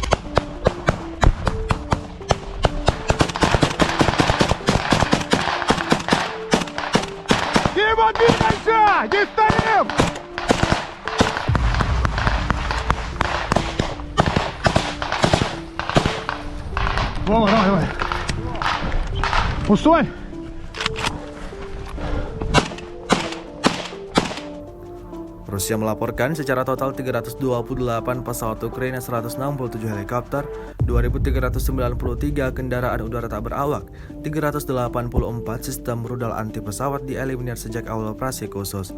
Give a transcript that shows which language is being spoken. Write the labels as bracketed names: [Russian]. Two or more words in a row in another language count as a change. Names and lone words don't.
[Russian] Дима, двигайся! Не стоим! Вова, давай, давай. Пустой? [Indonesian] Rusia melaporkan secara total 328 pesawat Ukraina, 167 helikopter, 2.393 kendaraan udara tak berawak, 384 sistem rudal anti pesawat dieliminir sejak awal operasi khusus.